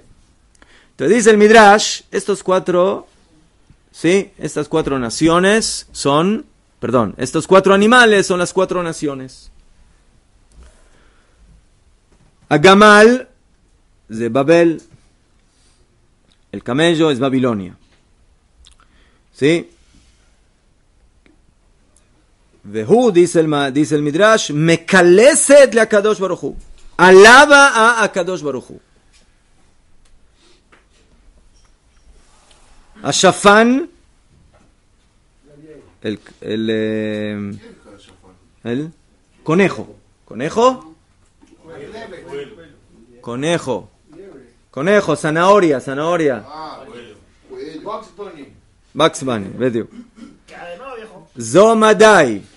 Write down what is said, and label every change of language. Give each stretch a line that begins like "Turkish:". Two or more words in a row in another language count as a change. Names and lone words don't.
Spanish: Entonces dice el Midrash, estos 4 naciones estos 4 animales son las 4 naciones. Agamal es de Babel, el camello es Babilonia. ¿Sí? Vehu, dice el Midrash,
Hebrew: מקלסת להקדוש ברוך הוא.
Spanish: Alaba a
Hebrew: הקדוש ברוך הוא.
Spanish: Ashafán, el conejo. Conejo, zanahoria. Bugs Bunny, ¿ves? Zomadai.